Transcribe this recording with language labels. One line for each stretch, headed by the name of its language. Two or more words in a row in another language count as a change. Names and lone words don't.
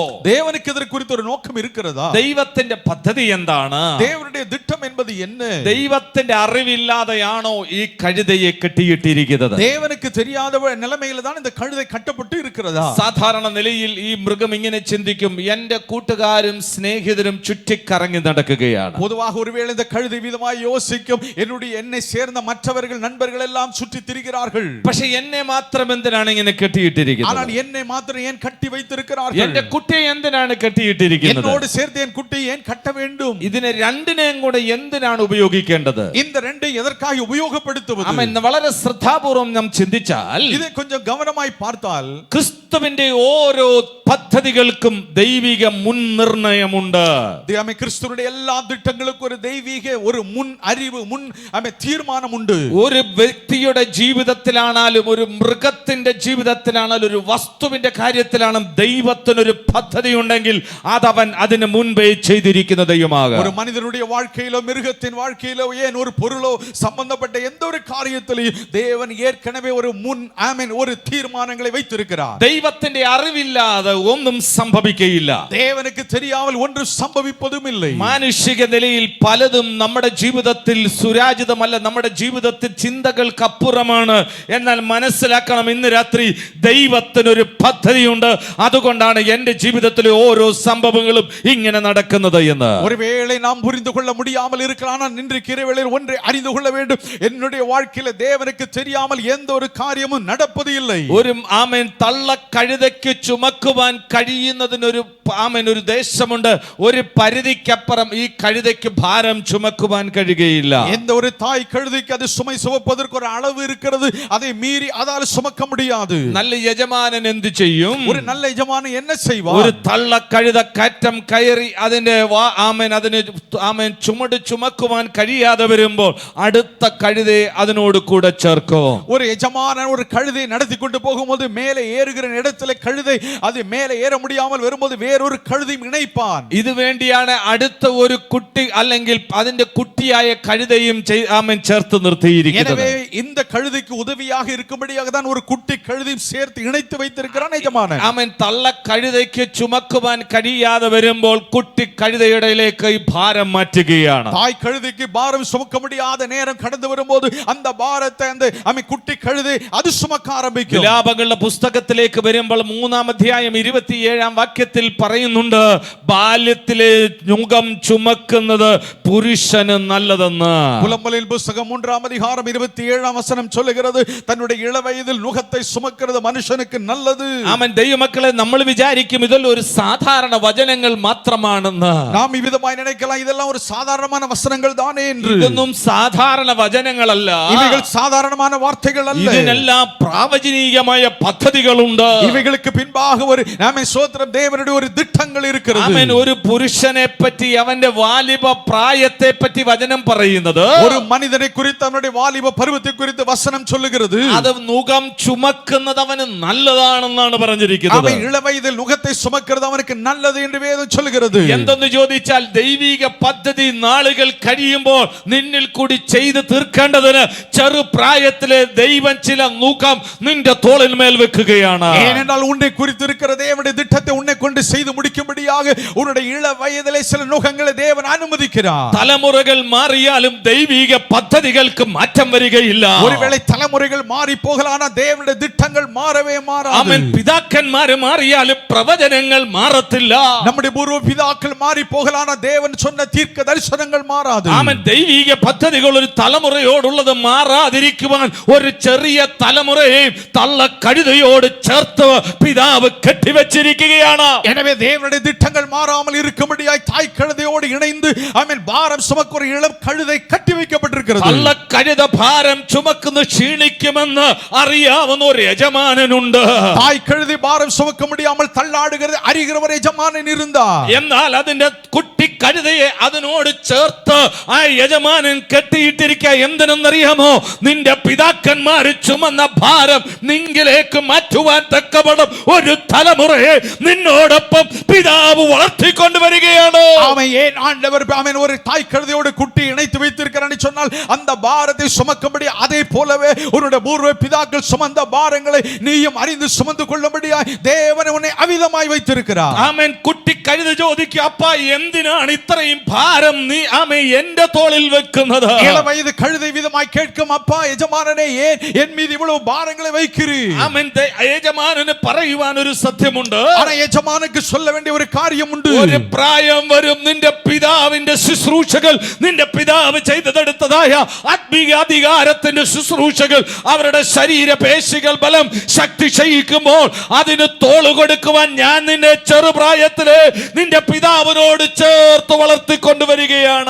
Tamil: தேவனுக்கு இதற்கு குறித்து ஒரு நோக்கம் இருக்கிறதா?
Malayalam: ദൈവത്തിന്റെ പദ്ധതി എന്താണ്?
Tamil: தேவனுடைய திட்டம் என்பது என்ன?
Malayalam: ദൈവത്തിന്റെ അറിവില്ലാതെയാണോ ഈ കഴുതയെ കെട്ടിയിട്ടിരിക്കുന്നത്?
Tamil: தேவனுக்கு தெரியாத நிலைமையில தான் இந்த கழுதை கட்டப்பட்டு இருக்கிறதா?
Malayalam: സാധാരണ നിലയിൽ ഈ മൃഗം ഇങ്ങനെ ചിന്തിക്കും, എന്റെ കൂട്ടുകാരും സ്നേഹിതരും ചുറ്റിക്കറങ്ങി നടക്കുകയാണ്.
Tamil: பொதுவாக ஒருவேளை இந்த கழுதை விதமாய் யோசிக்கும், என்னை சேர்ந்த மற்றவர்கள் நண்பர்கள் எல்லாம் சுற்றி திரிகிறார்கள்.
Malayalam: പക്ഷേ എന്നെ മാത്രം എന്തിനാണ് ഇങ്ങനെ കെട്ടിയിട്ടിരിക്കുന്നത്?
Tamil: ஆனால் என்னை மாத்திரம் ஏன் கட்டி வைத்திருக்கிறார்கள்?
Malayalam: എന്റെ കുട്ടിയെ എന്തിനാണ് കെട്ടിയിട്ടിരിക്കുന്നത്?
Tamil: என்னோடு சேர்த்து என் குட்டியை ஏன் கட்ட வேண்டும்?
Malayalam: ഇതിനെ രണ്ടിനെയും കൂടെ എന്തിനാണ് ഉപയോഗിക്കേണ്ടത്?
Tamil: இந்த ரெண்டை எதற்காக உபயோகப்படுத்துவது?
Malayalam: വളരെ ശ്രദ്ധാപൂർവം നാം ചിന്തിച്ചാൽ,
Tamil: இதை கொஞ்சம் கவனமாய் பார்த்தால்
Malayalam: ക്രിസ്തുവിന്റെ ഓരോ പദ്ധതികൾക്കും ദൈവിക മുൻനിർണയമുണ്ട്.
Tamil: கிறிஸ்துவினுடைய எல்லா திட்டங்களுக்கும் ஒரு தெய்வீக ஒரு முன் அறிவு முன் தீர்மானம் உண்டு.
Malayalam: ഒരു വ്യക്തിയുടെ ജീവിതത്തിലാണാലും ഒരു മൃഗത്തിന്റെ ജീവിതത്തിലാണാലും ഒരു വസ്തുവിന്റെ കാര്യത്തിലാണ് ദൈവത്തിനൊരു പദ്ധതി ഉണ്ടെങ്കിൽ അതവൻ അതിന് മുൻപേ ചെയ്തിരിക്കുന്ന ദൈവമാകും.
Tamil: ഒരു മനുഷ്യനുடைய வாழ்க்கையிலோ மிருகத்தின் வாழ்க்கையிலோ ஏன் ஒரு பொருளோ சம்பந்தப்பட்ட எந்த ஒரு காரியத்திலும் தேவன் ஏற்கனவே ஒரு முன் ஒரு தீர்மானங்களை வைத்திருக்கிறார்.
Malayalam: ദൈവത്തിന്റെ അറിവില്ലാതെ ഒന്നും സംഭവിക്കുകയില്ല.
Tamil: தேவனுக்கு தெரியாமல் ஒன்று സംഭവിப்பതും இல்லை.
Malayalam: മാനുഷിക നിലയിൽ പലതും നമ്മുടെ ജീവിതത്തിൽ സുരാജിതമല്ല, നമ്മുടെ ജീവിതത്തിൽ ചിന്തകൾക്കപ്പുറമാണ്. എന്നാൽ മനസ്സിലാക്കണം, ഇന്ന് രാത്രി ദൈവത്തിനൊരു പദ്ധതിയുണ്ട്. അതുകൊണ്ടാണ് എന്റെ ജീവിതത്തിലെ ഓരോ സംഭവങ്ങളും ഇങ്ങനെ നടക്കുന്നത് എന്ന്.
Tamil: ஒருவேளை நாம் புரிந்து கொள்ள முடியாமல் இருக்கலாம், ஆனால் இன்றைக்கு இரவில் ஒன்றை அறிந்து கொள்ள வேண்டும். என்னுடைய வாழ்க்கையில தேவனுக்கு தெரியாமல் எந்த ஒரு காரியமும் നടப்பது இல்லை.
Malayalam: ഒരു ആമേൻ തള്ള കഴുതയ്ക്ക് ചുമക്കുവാൻ കഴിയുന്നതിനൊരു ആമേൻ ഒരു ദേശമുണ്ട്. ഒരു പരിധിക്കപ്പുറം ഈ കഴുതയ്ക്ക് ഭാരം ചുമക്കുവാൻ കഴിയുകയില്ല.
Tamil: எந்த ஒரு தாய் கழுதைக்கு அது சுமை சுமப்பதற்கு ஒரு அளவு இருக்கிறது, அதை மீறி அதால் சுமக்க முடியாது.
Malayalam: നല്ല യജമാനൻ എന്ത് ചെയ്യും? ഒരു നല്ല യജമാനൻ
Tamil: என்ன செய்வார்?
Malayalam: ഒരു തള്ള കഴുത കയറ്റം കയറി അതിന്റെ അതിന് ചുമട് ചുമക്കുവാൻ കഴിയാതെ വരുമ്പോൾ അടുത്ത കഴുതയെ അതിനോട് കൂടെ ചേർക്കും.
Tamil: ஒரு யஜமானன் ஒரு கழுதை நடத்தி கொண்டு போகும்போது மேலே ஏறுகிற இடத்துல கழுதை அது மேலே ஏற முடியாமல் வரும்போது வேறொரு கழுதையும் இணைப்பான்.
Malayalam: ഇത് വേണ്ടിയാണ് അടുത്ത ഒരു കുട്ടി അല്ലെങ്കിൽ അതിന്റെ കുട്ടിയായ കഴുതയും ചേർത്ത് നിർത്തിയിരിക്കുന്നത്.
Tamil: எனவே இந்த கழுதைக்கு உதவியாக இருக்கும்படியாக தான் ஒரு குட்டி கழுதையும் சேர்த்து இணைத்து வைத்திருக்கிறான் யஜமானன்.
Malayalam: ആമേൻ തള്ള കഴുതയ്ക്ക് ചുമക്കുവാൻ കഴിയാതെ വരുമ്പോൾ കുട്ടി കഴുതയുടെ ഇടയിലേക്ക് ഈ ഭാരം മാറ്റുകയാണ്.
Tamil: தாய் கழுதைக்கு பாரம் சுமக்க முடியாத நேரம் கடந்து வரும்போது அந்த பாரத்தை அந்த குட்டி கழுதை அது சுமக்க ஆரம்பிக்கும்.
Malayalam: വിലാപങ്ങളുടെ പുസ്തകത്തിലേക്ക് വരുമ്പോൾ 3-ാം അധ്യായം 27-ാം വാക്യത്തിൽ പറയുന്നുണ്ട്, ബാല്യത്തിലെ നുകം ചുമക്കുന്നത് പുരുഷന് നല്ലതെന്ന്.
Tamil: புலம்பலின் புஸ்தகம் 3-ாம் அதிகாரம் 27-ாம் வசனம் சொல்லுகிறது, தன்னுடைய இளவயதில் நுகத்தை சுமக்கிறது மனுஷனுக்கு நல்லது.
Malayalam: ആമേൻ. ദൈവമക്കളെ, നമ്മൾ വിചാരിക്കും ഇതെല്ലാം ഒരു സാധാരണ വചനങ്ങൾ മാത്രമാണെന്ന്.
Tamil: நாம் இவ்விதமாய் நினைக்கலாம், இதெல்லாம் ஒரு சாதாரணமான வசனங்கள் தானே என்று.
Malayalam: ഇതൊന്നും സാധാരണ വചനങ്ങളല്ല.
Tamil: இவைகள் சாதாரணமான வார்த்தைகள் அல்ல.
Malayalam: ഇതിനെല്ലാം പ്രാവചനികമായ പദ്ധതികളുണ്ട്.
Tamil: இவைகளுக்கு பின்பாக ஒரு ஸ்தோத்திரம் தேவனுடைய ஒரு திட்டங்கள் இருக்கிறது.
Malayalam: ആമേൻ. ഒരു പുരുഷനെ പറ്റി അവന്റെ വാലിബ പ്രായത്തെ പറ്റി വചനം പറയുന്നത്,
Tamil: ஒரு மனிதனை குறித்து அவனுடைய வாலிப பருவத்தை குறித்து வசனம் சொல்லுகிறது,
Malayalam: അത് നുകം ചുമക്കുന്നത് അവന് നല്ലതാണെന്നാണ് പറഞ്ഞിരിക്കുന്നത്.
Tamil: அவன் இளவயதில் நுகத்தை சுமக்கிறது அவனுக்கு நல்லது என்று வேதம் சொல்லுகிறது.
Malayalam: എന്തെന്ന് ചോദിച്ചാൽ ദൈവിക പദ്ധതി നാളുകൾ കഴിയുമ്പോൾ നിന്നിൽ കൂടി ചെയ്ത് തീർക്കേണ്ടതിന് ചെറുപ്രായത്തിലെ ദൈവം ചില നുകം നിന്റെ തോളിന്മേൽ വെക്കുകയാണ്.
Tamil: ஏனென்றால் உன்னை குறித்து இருக்கிற தேவனுடைய திட்டத்தை உன்னை கொண்டு செய்து முடிக்கும்படியாக உன்னுடைய இள வயதிலே சில நுகங்களை தேவன் அனுமதிக்கிறார்.
Malayalam: തലമുറകൾ മാറിയാലും ദൈവിക പദ്ധതികൾക്ക് മാറ്റം വരികയില്ല.
Tamil: ஒருவேளை தலைமுறைகள் மாறி போகலானா தேவனுடைய திட்டங்கள் மாறவே மாறாது.
Malayalam: ആമേൻ. പിതാക്കന്മാർ മാറിയാലും പ്രവചനങ്ങൾ മാറത്തില്ല.
Tamil: நம்முடைய பூர்வ பிதாக்கள் மாறி போகலானா தேவன் சொன்ன தீர்க்க தரிசனங்கள் மாறாது.
Malayalam: ആമേൻ. ദൈവിക പദ്ധതികൾ ഒരു തലമുറയോടുള്ളത് മാറാതിരിക്കുവാൻ ഒരു ചെറിയ തലമുറയെ തള്ള കഴുതയോട് ചേർത്ത് പിതാവ് കെട്ടിവെച്ചിരിക്കുകയാണ്.
Tamil: எனவே தேவனுடைய திட்டங்கள் மாறாமல் இருக்கும்படியாய் தாய் கழுதையோடு இணைந்து ஆமென் பாரம் சுமக்கிற இளம் கழுதை கட்டி வைக்கப்பட்டிருக்கிறது.
Malayalam: തള്ള കഴുത ഭാരം ചുമക്കുന്ന ക്ഷീണിക്കുമെന്ന് അറിയാവുന്ന ഒരു യജമാനനുണ്ട്.
Tamil: தாய் கழுதை பாரம் சுமக்க முடியாமல் தள்ளாடுகிறது அறிகிற ஒரு யஜமானன் இருந்தார்.
Malayalam: എന്നാൽ അതിന്റെ കുട്ടി കഴുതയെ അതിനോട് ചേർത്ത് ആ യജമാനൻ കെട്ടിയിട്ടിരിക്കുക. എന്തിനെന്നറിയാമോ? നിന്റെ പിതാക്കന്മാര് ചുമന്ന ഭാരം നിങ്കിലേക്ക് മാറ്റുവാൻ തക്കവണ്ണം ഒരു തലമുറയെ നിന്നോടൊപ്പം പിതാവ് വളർത്തിക്കൊണ്ടുവരികയാണ്.
Tamil: அவன் ஏன் ஆண்டவர் அவன் ஒரு தாய் கழுதையோடு குட்டி இணைத்து வைத்திருக்கிறான் சொன்னால் அந்த பாரத்தை சுமக்கும்படி அதே போலவே உன்னுடைய பூர்வ பிதாக்கள் சுமந்த பாரங்களை நீயும் அறிந்து சுமந்து கொள்ளும்படியாய் தேவன் உன்னை அவிதமாய் வைத்திருக்கிறார்.
Malayalam: ആമേൻ. കുട്ടി കഴുത ചോദിക്കും, അപ്പാ എന്തിനാണ് ഇത്രയും ഭാരം നീ ആമേ എന്റെ തോളിൽ വെക്കുന്നത്?
Tamil: இள வயது கழுதை விதமாய் கேட்கும், அப்பா எஜமானனே ஏன் என் மீது இவ்வளவு பாரங்களை வைக்கிறீர்?
Malayalam: ആമേൻ. യജമാനന് പറയുവാൻ ഒരു സത്യമുണ്ട്.
Tamil: ஆனா எஜமானுக்கு சொல்ல வேண்டிய ஒரு காரியம் உண்டு.
Malayalam: ഒരു പ്രായം വരും നിന്റെ പിതാവിന്റെ ശുശ്രൂഷകൾ, നിന്റെ പിതാവ് ചെയ്തെടുത്തതായ ആത്മീയ അധികാരത്തിന്റെ ശുശ്രൂഷകൾ, അവരുടെ ശരീരപേശികൾ ബലം ശക്തി ക്ഷയിക്കുമ്പോൾ അതിന് തോള് കൊടുക്കുവാൻ ഞാൻ നിന്നെ ചെറുപ്രായത്തിലെ നിന്റെ പിതാവിനോട് ചേർത്ത് വളർത്തിക്കൊണ്ടുവരികയാണ്.